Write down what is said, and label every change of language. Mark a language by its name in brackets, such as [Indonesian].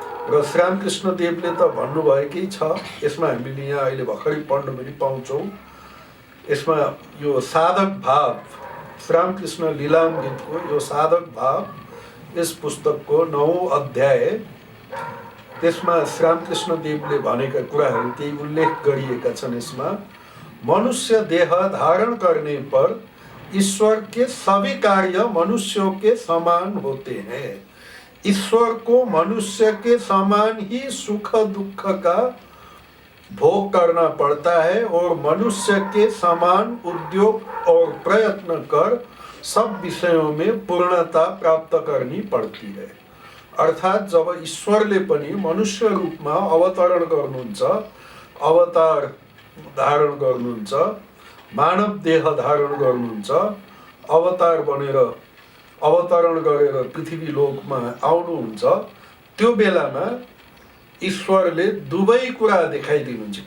[Nepali] र श्रीरामकृष्ण देवले त भन्नुभएकै छ, यसमा हामीले यहाँ अहिले भर्खरै पढ्न पनि पाउँछौँ। यसमा यो साधक भाव, श्रीरामकृष्ण लीलामृतको यो साधक भाव, यस पुस्तकको 9औं अध्याय, त्यसमा श्रीरामकृष्ण देवले भनेका कुराहरू केही उल्लेख गरिएका छन्। [Hindi] यसमा मनुष्य देह धारण करने पर ईश्वर के सभी कार्य मनुष्यों के समान होते हैं। ईश्वर को मनुष्य के समान ही सुख दुख का भोग करना पड़ता है और मनुष्य के समान उद्योग और प्रयत्न कर सब विषयों में पूर्णता प्राप्त करनी पड़ती है। [Nepali] अर्थात जब ईश्वरले पनि मनुष्य रूपमा अवतरण गर्नुहुन्छ, अवतार धारण गर्नुहुन्छ, मानव देह धारण गर्नुहुन्छ, अवतार बनेर अवतरण गरेर पृथ्वी लोकमा आउनुहुन्छ, त्यो बेलामा ईश्वरले दुवै कुरा देखाइदिनुहुन्छ।